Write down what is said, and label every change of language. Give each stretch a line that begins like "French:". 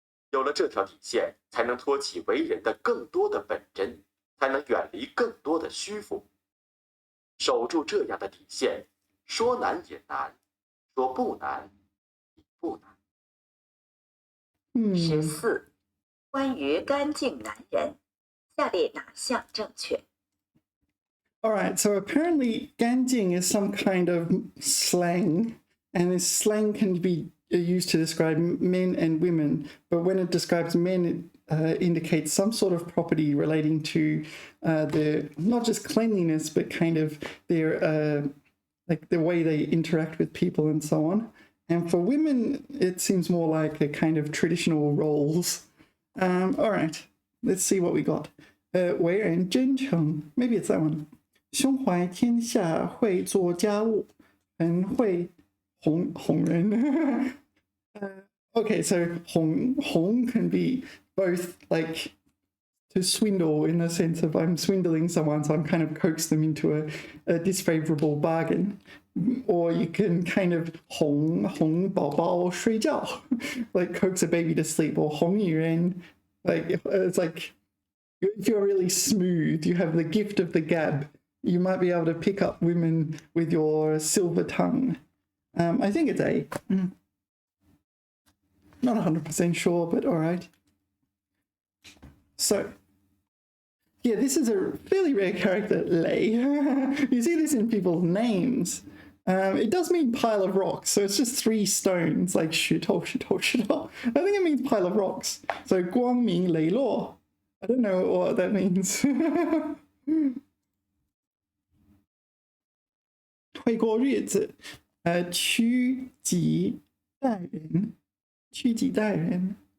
Chinese: 有了这条底线，才能托起为人的更多的本真，才能远离更多的虚浮。守住这样的底线，说难也难，说不难也不难。 14，关于干净男人，下列哪项正确？
English: All right, so apparently 干净 is some kind of slang, and this slang can be used to describe men and women, but when it describes men, it indicates some sort of property relating to their, not just cleanliness, but kind of their, like the way they interact with people and so on. And for women, it seems more like a kind of traditional roles. All right, let's see what we got.
Chinese: 为人真诚,
English: maybe it's that one.
Chinese: 胸怀天下，会做家务，很会哄人。
English: Okay, so 哄 can be both like to swindle in the sense of I'm swindling someone, so I'm kind of coax them into a disfavorable bargain. Or you can kind of
Chinese: 哄宝宝睡觉,
English: like coax a baby to sleep, or
Chinese: 哄女人,
English: like it's like if you're really smooth, you have the gift of the gab. You might be able to pick up women with your silver tongue. I think it's A. Not 100% sure, but all right. So, yeah, this is a fairly rare character, Lei. You see this in people's names. It does mean pile of rocks, so it's just 3 stones, like shito. I think it means pile of rocks.
Chinese: So, 光明磊落.
English: I don't know what that means.
Chinese: 会过日子，趋吉待人，趋吉待人。